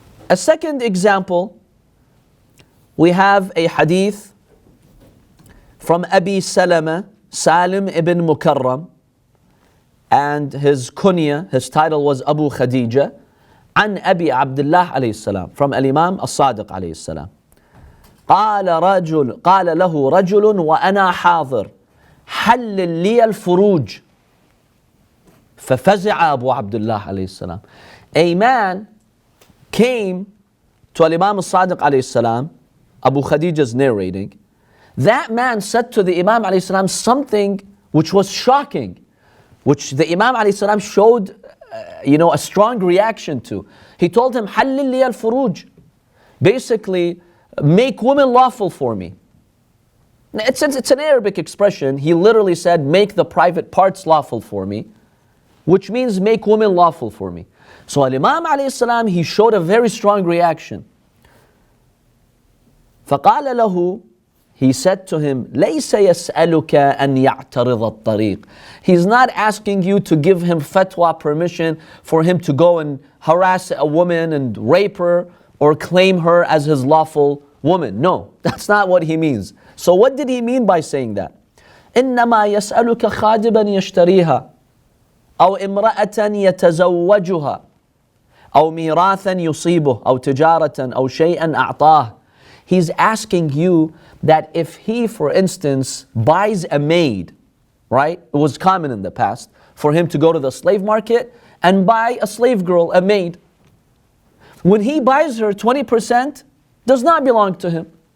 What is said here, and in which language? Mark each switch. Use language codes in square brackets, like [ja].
[en] A second example, we have a hadith from Abi Salama, Salim ibn Mukarram, and his kunya, his title was Abu Khadija, [ar] عن أبي عبد الله عليه السلام, [en] from Imam [ar] الصادق عليه السلام. قال له رجل وأنا حاضر حلل لي الفروج ففزع أبو عبد الله عليه السلام. [en] A man came to Imam al-Sadiq alayhi salam, Abu Khadija is narrating, That man said to the Imam alayhi salam something which was shocking, which the Imam alayhi salam showed a strong reaction to. He told him, [ar] حَلِّلْ لِيَ الْفُرُوجِ, [en] basically, make women lawful for me. Now, it's an Arabic expression. He literally said, make the private parts lawful for me, which means make women lawful for me. So Imam alayhi salam, he showed a very strong reaction. [ar] فَقَالَ لَهُ, [en] he said to him, [ar] لَيْسَ يَسْأَلُكَ أَنْ يَعْتَرِضَ الطَّرِيقِ. [en] He's not asking you to give him fatwa permission for him to go and harass a woman and rape her or claim her as his lawful woman. No, that's not what he means. So what did he mean by saying that? [ar] إِنَّمَا يَسْأَلُكَ خَادِبًا يَشْتَرِيهَا أو امرأة يتزوجها أو ميراثا يصيبه أو تجارة أو شيئا أعطاه. [en] He's asking you that if he, for instance, buys a maid, right? It was common in the past for him to go to the slave market and buy a slave girl, a maid. When he buys her, 20% does not belong to him.